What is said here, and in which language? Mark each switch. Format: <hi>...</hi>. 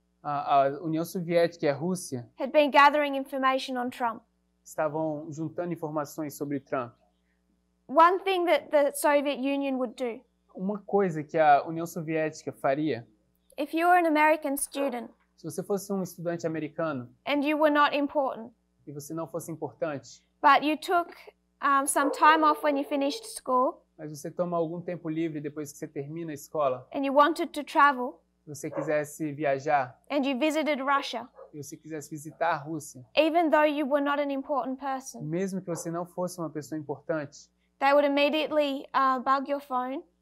<pt>a União Soviética e a Rússia</pt> <en>had been gathering information on Trump.</en> <pt>estavam juntando informações sobre Trump.</pt> <en>One thing that the Soviet Union would do,</en> <pt>Uma coisa que a União Soviética faria,</pt> <en>if you were an American student</en> <pt>se você fosse um estudante americano</pt> <en>and you were not important,</en> <pt>e você não fosse importante,</pt> <en>but you took some time off when you finished school</en> <pt>mas você toma algum tempo livre depois que você termina a escola,</pt> <en>and you wanted to travel</en> <pt>se você quisesse viajar</pt> <en>and you visited Russia,</en> <pt>e você quisesse visitar a Rússia,</pt> <en>even though you were not an important person,</en> <pt>mesmo que você não fosse uma pessoa importante,</pt> <en>they would immediately bug your phone</en>